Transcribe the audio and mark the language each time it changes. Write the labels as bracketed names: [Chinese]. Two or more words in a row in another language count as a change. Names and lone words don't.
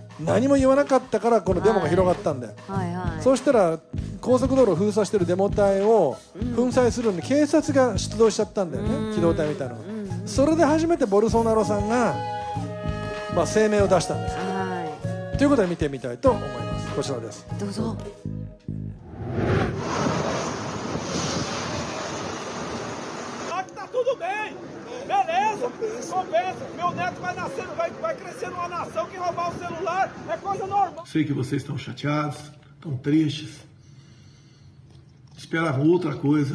[Japanese] 何も言わなかったからこのデモが広がったんだよ。そうしたら高速道路を封鎖してるデモ隊を粉砕するのに警察が出動しちゃったんだよね、機動隊みたいなのが。それで初めてボルソナロさんが、声明を出したんですよ。ということで見てみたいと思います。こちらです。どうぞ。 [Portuguese] Beleza, compensa. Meu neto vai nascer, vai crescer numa nação que roubar o celular é coisa normal. Sei que vocês estão chateados, estão tristes, esperavam outra coisa.